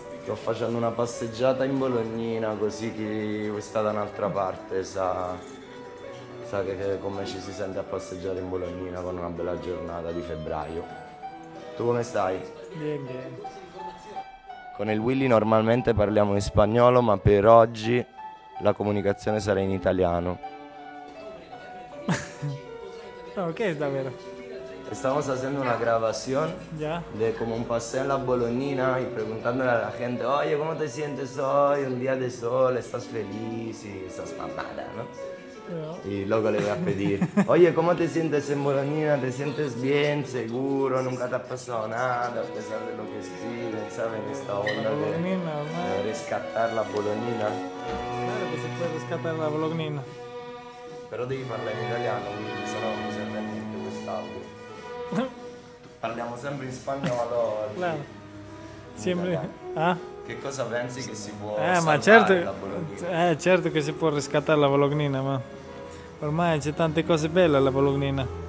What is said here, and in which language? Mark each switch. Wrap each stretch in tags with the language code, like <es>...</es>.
<it>Sto facendo una passeggiata in Bolognina, così chi sta da un'altra parte sa che come ci si sente a passeggiare in Bolognina con una bella giornata di febbraio. Tu come stai?</it> <es>Bien, bien.</es> <it>Con il Willy normalmente parliamo in spagnolo, ma per oggi la comunicazione sarà in italiano. Ok, davvero.</it> <es>Estamos haciendo una grabación de como un paseo en la Bolognina y preguntándole a la gente, oye, ¿cómo te sientes hoy? Un día de sol, ¿estás feliz? Y estás mamada, ¿no? Y luego le voy a pedir, oye, ¿cómo te sientes en Bolognina? ¿Te sientes bien, seguro? ¿Nunca te ha pasado nada a pesar de lo que sí? ¿Sabes? Esta onda de rescatar la Bolognina. Claro que se puede rescatar la Bolognina. Pero</es> <it>devi parlare in italiano, quindi se no non serve niente quest'altro. Parliamo sempre in spagnolo.</it> <es>Claro.</es> <it>Sempre. Ah? Che cosa pensi che si può salvare la Bolognina? Certo che si può riscattare la Bolognina, ma ormai c'è tante cose belle alla Bolognina.</it>